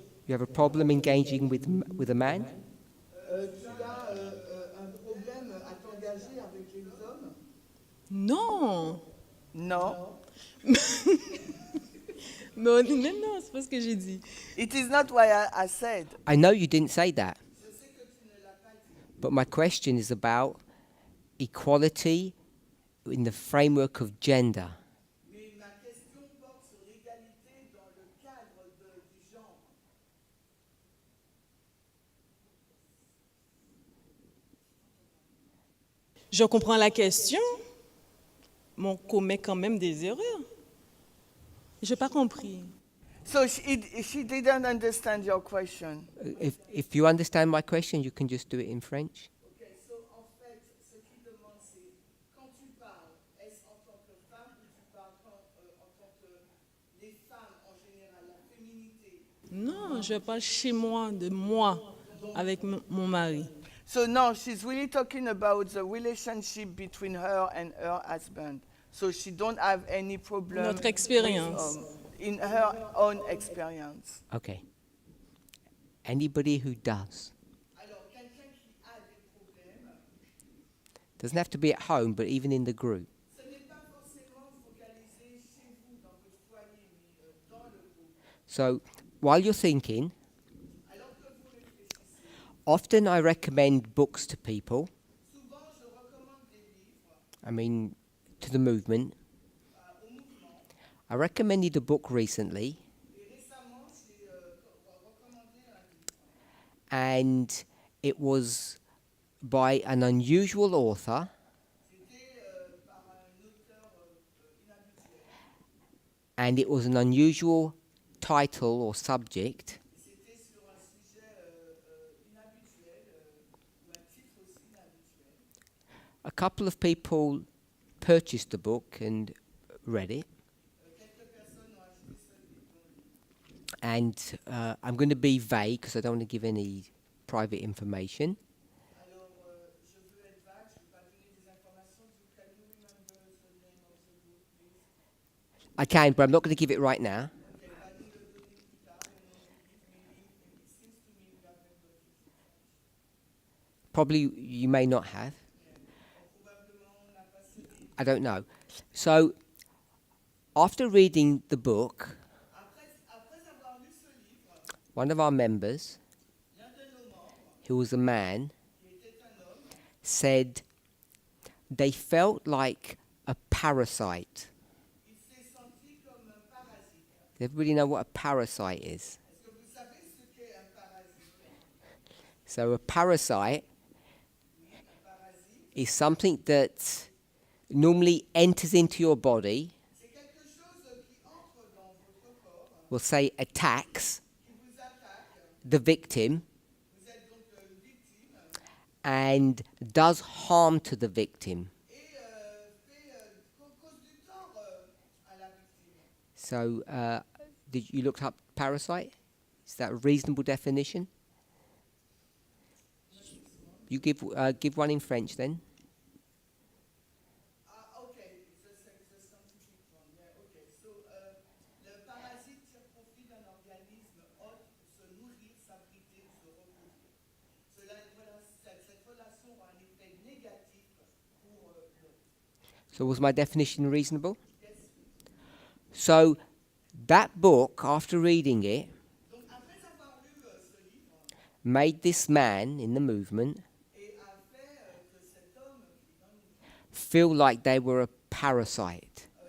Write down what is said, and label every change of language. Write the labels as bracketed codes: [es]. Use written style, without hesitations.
[en] you have a problem engaging with a man? [fr] tu as un problème à t'engager avec les hommes? non. Non. Non, non, c'est pas ce que j'ai dit. [en] It is not what I said. I know you didn't say that. But my question is about equality in the framework of gender. [fr] Mais ma question porte sur l'égalité dans le cadre du genre. Je comprends la question, mais on commet quand même des erreurs. Je n'ai pas compris. [en] So she didn't understand your question. If you understand my question, you can just do it in French. [fr] Okay, so en fait, ce qu'il demande, c'est quand tu parles, est-ce en tant que femme ou tu parles en tant que les femmes en général, la féminité? Non, je parle chez moi, de moi, avec mon mari. [en] So no, she's really talking about the relationship between her and her husband. So she don't have any problem. [fr] Notre expérience. [en] In her own experience. Okay. Anybody who does. [fr] Alors, quelqu'un qui a des problèmes, [en] Doesn't have to be at home, but even in the group. [fr] ce n'est pas forcément focalisé chez vous, dans votre foyer, mais dans le groupe. [en] So while you're thinking, [fr] Alors que vous réfléchissez, [en] often I recommend books to people. [fr] souvent je recommande des livres [en] I mean, to the movement. [fr] au mouvement. [en] I recommended a book recently, [fr] Et récemment, j'ai recommandé un livre. [en] and it was by an unusual author, [fr] C'était par un auteur inhabituel. [en] and it was an unusual title or subject. [fr] C'était sur un sujet inhabituel, ou un titre aussi inhabituel. [en] A couple of people purchased the book and read it, [fr] Quelques personnes ont acheté ce livre. [en] and I'm going to be vague because I don't want to give any private information. [fr] Alors, je veux être vague, je ne veux pas donner des informations. [en] Can you remember the name of the book, please? I can, but I'm not going to give it right now. Okay, [fr] pas de le donner plus tard, mais non, [en] it seems to me we haven't got it. Probably you may not have. [fr] Probablement, on n'a pas ce livre. [en] I don't know. So, after reading the book, [fr] Après avoir lu ce livre, [en] one of our members, [fr] l'un de nos membres, [en] who was a man, [fr] qui était un homme, [en] said they felt like a parasite. [fr] il s'est senti comme un parasite. [en] Does everybody know what a parasite is? [fr] Est-ce que vous savez ce qu'est un parasite? [en] So, a parasite is something that normally enters into your body, [fr] C'est quelque chose qui entre dans votre corps, [en] we'll say attacks [fr] qui vous attaque. [en] the victim, [fr] Vous êtes donc une victime [en] and does harm to the victim. [fr] et cause du tort à la victime. [en] So, did you look up parasite? Is that a reasonable definition? You give one in French then. Okay, the scientific one. Yeah, okay. [fr] So, le parasite tire profit d'un organisme hôte pour se nourrir, s'abriter ou se reproduire. Voilà, cette relation [en] So was my definition reasonable? So that book, after reading it, made this man in the movement feel like they were a parasite.